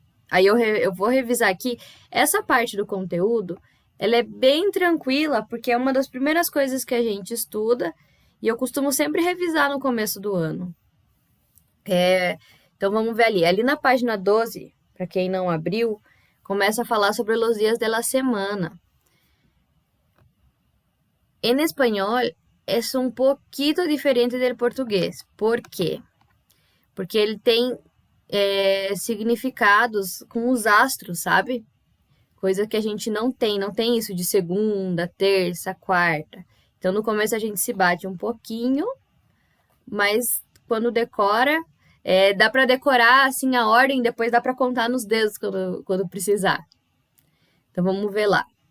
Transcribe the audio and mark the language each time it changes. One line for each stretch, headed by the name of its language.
Portuguese: Aí eu vou revisar aqui. Essa parte do conteúdo, ela é bem tranquila, porque é uma das primeiras coisas que a gente estuda, e eu costumo sempre revisar no começo do ano. Então vamos ver ali. Ali na página 12, para quem não abriu, começa a falar sobre
Spanish: los días de la semana. En español es un poquito diferente del portugués. ¿Por qué?
Portuguese: porque ele tem significados com os astros, sabe? Coisa que a gente não tem isso de segunda, terça, quarta. Então, no começo a gente se bate um pouquinho, mas quando decora, dá para decorar assim a ordem, depois dá para contar nos dedos quando precisar. Então, vamos ver lá.